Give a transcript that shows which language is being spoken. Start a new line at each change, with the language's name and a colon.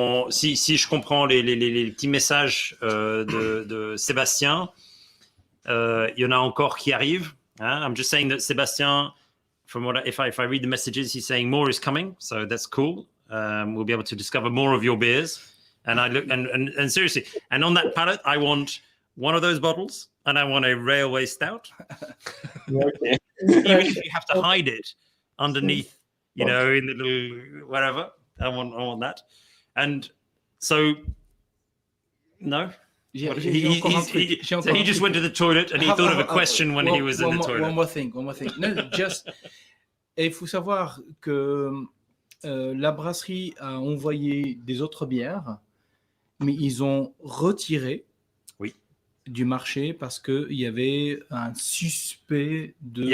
French: Si je comprends les petits messages de Sébastien, il y en a encore qui arrivent.
English: I'm just saying that Sébastien, if I read the messages, he's saying more is coming, so that's cool. We'll be able to discover more of your beers. And I look and seriously, and on that palette, I want one of those bottles, and I want a railway stout. Okay. Even if you have to hide it underneath, in the little whatever, I want that. And so, no. So he just went to the toilet and he thought of a question when he was in the toilet. One more thing. No, just,
French: il faut savoir que la brasserie a envoyé des autres bières, mais ils ont retiré du marché parce qu'il y avait un suspect de.